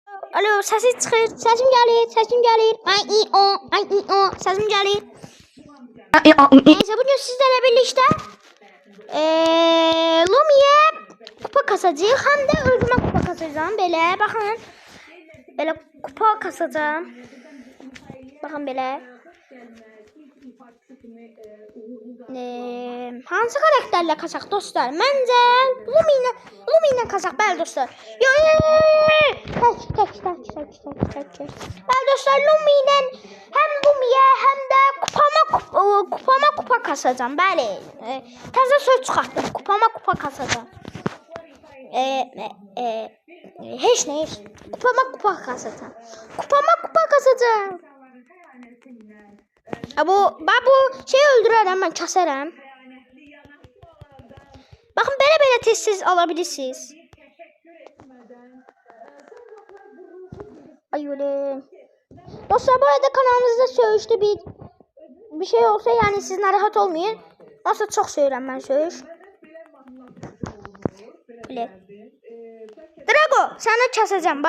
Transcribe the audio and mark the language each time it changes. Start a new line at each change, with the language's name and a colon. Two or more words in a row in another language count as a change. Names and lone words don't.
Azerbaijani: Alo, səsi çıxır. Səsim gəlir, səsim gəlir. Ay o, səsim gəlir.
Turkish: Neyse, bugün sizlerle birlikte Lumi'ye kupa kasacağım. Hem de özüme kupa kasacağım. Böyle bakın. Böyle kupa kasacağım. Bakın böyle. Hansı karakterle kasak dostlar? Bence Lumi'yle kasak
Azerbaijani: bəli dostlar.
Turkish: Tek.
Azerbaijani: Bəli dostlar,
Turkish: Lumi'yle hem Lumi'ye hem de kupama kupa kasacağım.
Azerbaijani: Bəli. Təzə söz çıxartdım.
Turkish: Kupama kupa kasacağım.
Azerbaijani: Heç nə.
Turkish: Kupama kupa kasacağım.
Azerbaijani: Bu şeyi öldürərəm, mən kəsərəm.
Turkish: Bakın
Azerbaijani: belə tez
Turkish: alabilirsiniz. Ay öyle. Dostlar, bu arada kanalımızda söyüşte bir şey olsa yani
Azerbaijani: siz narahat olmayın.
Turkish: Nasıl çok
Azerbaijani: söyürəm mən söyüş.
Turkish: Böyle. Drago, sana kəsəcəm.